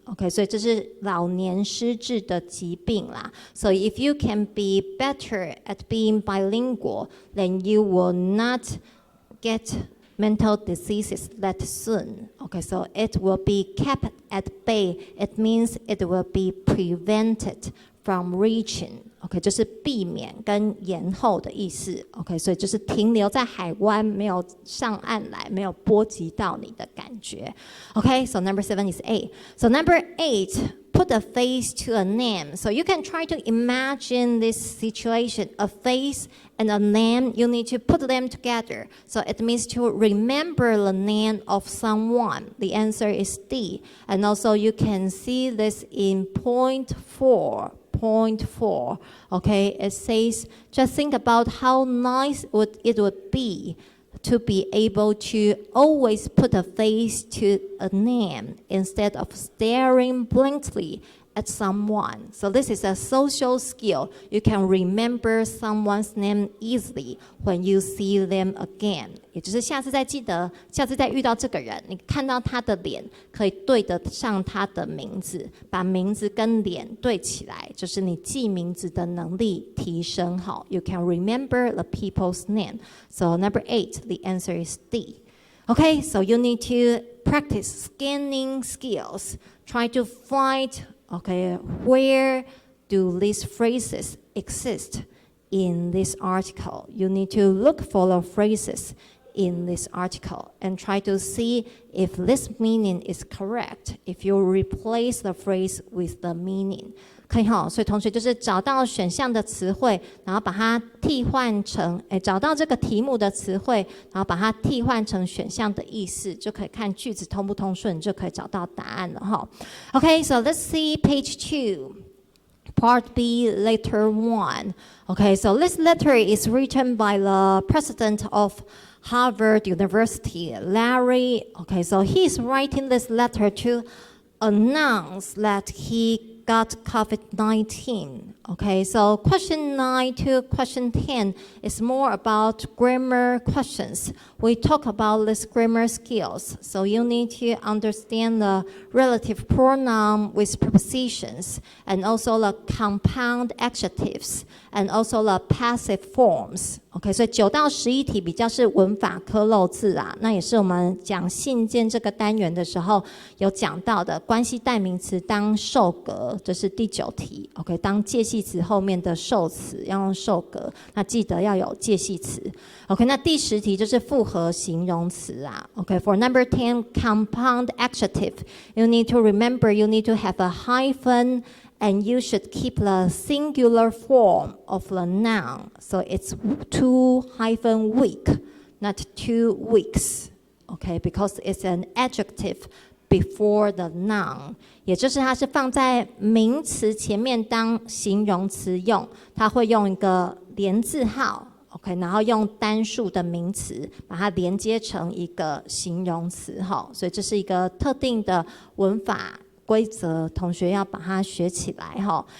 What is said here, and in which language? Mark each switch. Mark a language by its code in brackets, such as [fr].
[zh] Okay, 所以这是老年失智的疾病啦。 [en] So if you can be better at being bilingual, then you will not get mental diseases that soon. Okay, so it will be kept at bay. It means it will be prevented from reaching. [zh] OK， 就是避免跟延后的意思。OK， 所以就是停留在海湾，没有上岸来，没有波及到你的感觉。 [en] OK， so number 7 is A. So number 8, put a face to a name. So you can try to imagine this situation, a face and a name. You need to put them together. So it means to remember the name of someone. The answer is D. And also you can see this in point 4. Point 4, okay, it says, just think about how nice it would be to be able to always put a face to a name instead of staring blankly at someone. So this is a social skill. You can remember someone's name easily when you see them again. [zh] 也就是下次再记得，下次再遇到这个人，你看到他的脸，可以对得上他的名字，把名字跟脸对起来，就是你记名字的能力提升好。 [en] You can remember the people's name. So number 8, the answer is D. Okay, so you need to practice scanning skills. Try to find, okay, where do these phrases exist in this article? You need to look for the phrases in this article and try to see if this meaning is correct, if you replace the phrase with the meaning. [zh] 可以哈，所以同学就是找到选项的词汇，然后把它替换成，找到这个题目的词汇，然后把它替换成选项的意思，就可以看句子通不通顺，就可以找到答案了哈。 [en] Okay, so let's see page 2. Part B, letter 1. Okay, so this letter is written by the president of Harvard University, Larry. Okay, so he's writing this letter to announce that he got COVID-19. Okay, so question 9 to question 10 is more about grammar questions. We talk about these grammar skills. So you need to understand the relative pronoun with prepositions, and also the compound adjectives, and also the passive forms. [zh] OK， 所以9到11题比较是文法科漏字啊，那也是我们讲信件这个单元的时候有讲到的关系代名词当受格，这是第9题。 OK， 当介系词后面的受词要用受格，那记得要有介系词。 OK， 那第10题就是复合形容词啊。 [en] OK，for number 10, compound adjective, you need to remember you need to have a hyphen. And you should keep the singular form of the noun. So it's 2-week, not 2 weeks. Okay, because it's an adjective before the noun. [zh] 也就是它是放在名词前面当形容词用，它会用一个连字号。 OK， 然后用单数的名词把它连接成一个形容词，所以这是一个特定的文法规则，同学要把它学起来哈。